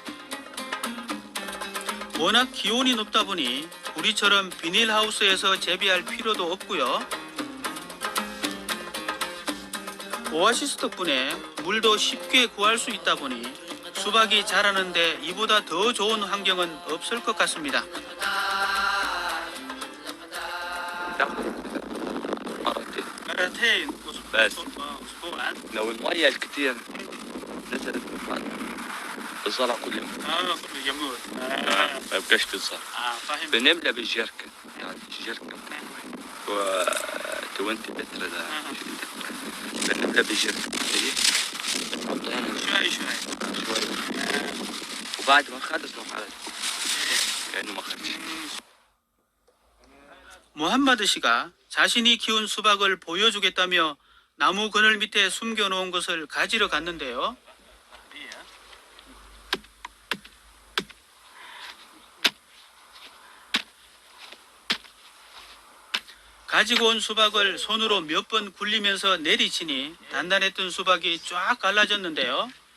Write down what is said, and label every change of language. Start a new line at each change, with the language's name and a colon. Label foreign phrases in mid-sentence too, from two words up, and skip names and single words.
Korean: 워낙 기온이 높다 보니 우리처럼 비닐하우스에서 재배할 필요도 없고요. 오아시스 덕분에 물도 쉽게 구할 수 있다 보니 수박이 자라는데 이보다 더 좋은 환경은 없을 것 같습니다.
Arabic: مرتين بس أسبوعاً. لو المية الكتير نزلت من فوق الزرع كل يوم كله يموت. ما يبقاش في الزرع فاهم. بنملى بالجركن يعني الجركن و 20 لتر ده بنملى بالجركن نحطها هنا شوي شوي وبعد ما نخلص نروح على كأنه ما خدش.
Korean: 무함마드 씨가 자신이 키운 수박을 보여주겠다며 나무 그늘 밑에 숨겨놓은 것을 가지러 갔는데요. 가지고 온 수박을 손으로 몇 번 굴리면서 내리치니 단단했던 수박이 쫙 갈라졌는데요.